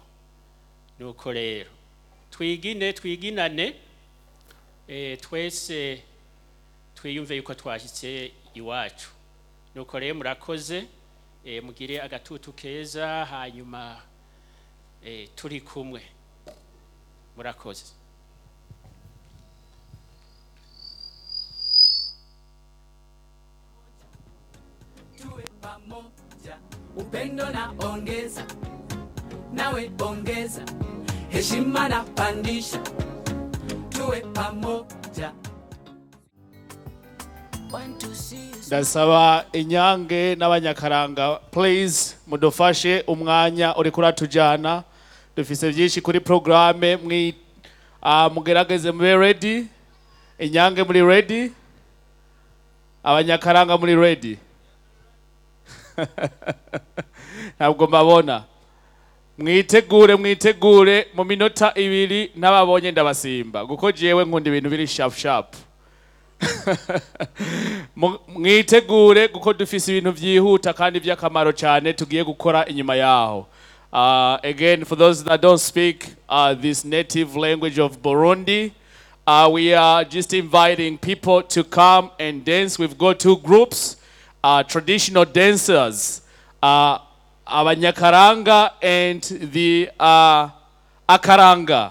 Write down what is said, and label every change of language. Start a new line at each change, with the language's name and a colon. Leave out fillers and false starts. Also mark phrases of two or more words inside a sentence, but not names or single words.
Rundi: Nuko rero twiginane twese twiyumve yuko twashitse iwacu. Nuko rero murakoze, mugire agatutu keza, hanyuma turi kumwe. Murakoze.
Swahili: Tuwe pamoja, upendo na ongeza, nawe ongeza, heshima na pandisha. Tuwe pamoja.
Rundi: Ndasaba Inyange n'abanyakaranga please mudufashe umwanya uri kuratujana. Dufise byinshi kuri programme mugerageze mube ready. Inyange muri ready? Abanyakaranga muri ready? Ntabwo mbabona. mwitegure mu minota ibiri n'ababonye ndabasimba guko jewe nkunda ibintu biri sharp mwitegure guko dufise ibintu vyihuta kandi vy'akamaro cyane tugiye gukora inyuma yaho.
English: Again, for those that don't speak this native language of Burundi, we are just inviting people to come and dance. We've got two groups, traditional dancers, Abanyakaranga and the Akaranga.